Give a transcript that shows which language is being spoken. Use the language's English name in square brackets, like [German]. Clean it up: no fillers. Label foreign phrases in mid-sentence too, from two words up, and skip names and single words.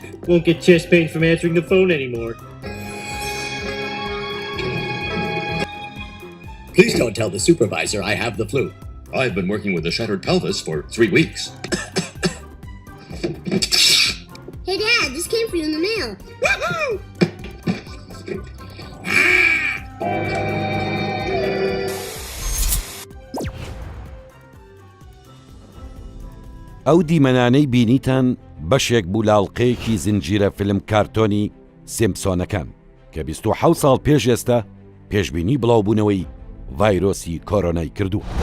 [English] Won't get chest pain from answering the phone anymore. Please don't tell the supervisor I have the flu. I've been working with a shattered pelvis for 3 weeks. Hey, Dad, this came for you in the mail. Woohoo! [Central Kurdish] ئەو دیمەنانەی بینیتان بەشێک بوو لاڵقەیەکی زنجیرە فیلم کارتۆنی سیمپسۆنەکان کە 27 ساڵ پێش ئێستا پێشبینی بڵاوبوونەوەی ڤایرۆسی کۆرۆنای کردووە.